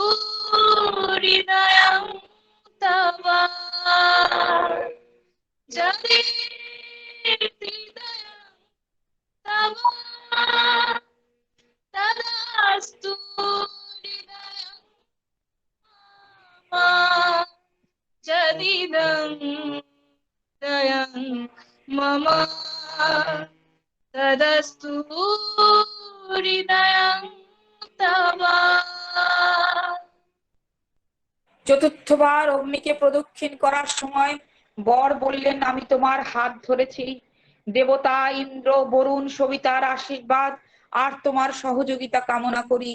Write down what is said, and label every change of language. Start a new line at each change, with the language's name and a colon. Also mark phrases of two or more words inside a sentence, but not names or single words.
Sanskrit: हृदयं तव जदि हृदयं तव तदस्तु हृदयं मम जदिदं हृदयं मम तदस्तु হৃদয়ং তব।
Bangla: চতুর্থবার অগ্নিকে প্রদক্ষিণ করার সময় বর বললেন, আমি তোমার হাত ধরেছি, দেবতা ইন্দ্র বরুণ সবিতার আশীর্বাদ আর তোমার সহযোগিতা কামনা করি।